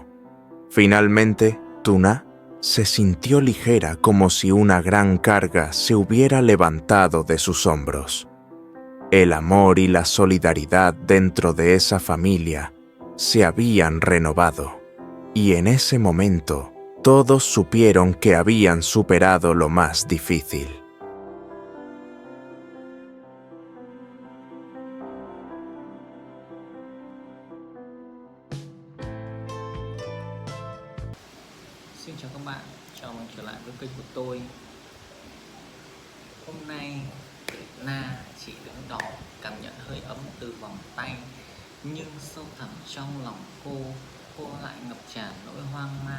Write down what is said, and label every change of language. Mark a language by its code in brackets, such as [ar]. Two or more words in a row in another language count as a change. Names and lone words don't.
[es] Finalmente, Tuna se sintió ligera, como si una gran carga se hubiera levantado de sus hombros. El amor y la solidaridad dentro de esa familia se habían renovado, y en ese momento todos supieron que habían superado lo más difícil. [vi] Xin chào các bạn, chào mừng trở lại với kênh của tôi. Hôm nay Na chỉ đứng đó cảm nhận hơi ấm từ vòng tay, nhưng sâu thẳm trong lòng cô lại ngập tràn nỗi hoang mang.